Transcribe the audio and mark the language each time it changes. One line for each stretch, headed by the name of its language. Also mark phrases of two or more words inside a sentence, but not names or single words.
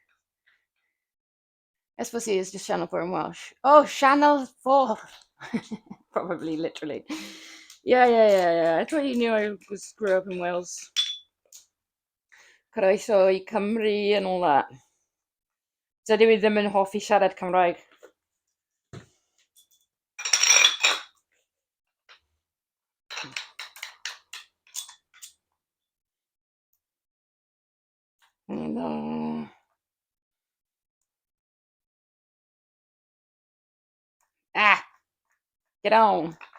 English: SoS is just Channel 4 in Welsh. Oh, Channel 4. Probably, literally. Yeah. I thought you knew I grew up in Wales.
Welsh: Croeso I Cymru
English: and all that.
Welsh: So dwi ddim yn hoffi siarad Cymraeg.
English: Hello. Ah, get on.